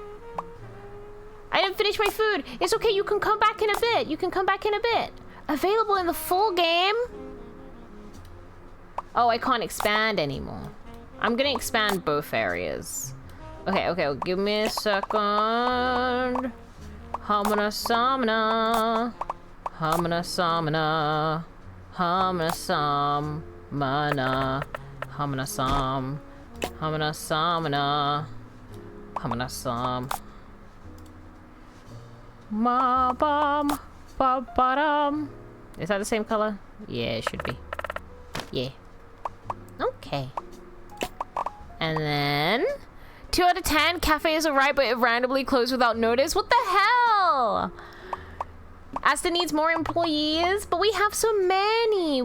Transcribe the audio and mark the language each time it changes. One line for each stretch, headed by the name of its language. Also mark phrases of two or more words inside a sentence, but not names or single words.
English: I didn't finish my food. It's okay, you can come back in a bit. Available in the full game? Oh, I can't expand anymore. I'm gonna expand both areas. Okay, well, give me a second. Hamana samana. Hamana samana. Hamana samana. Hamana sam. Hamana samana. Hamana sam. Ma bam. Ba ba dum. Is that the same color? Yeah, it should be. Yeah. Okay. And then 2 out of 10. Cafe is alright, but it randomly closed without notice. What the hell? Asta needs more employees, but we have so many.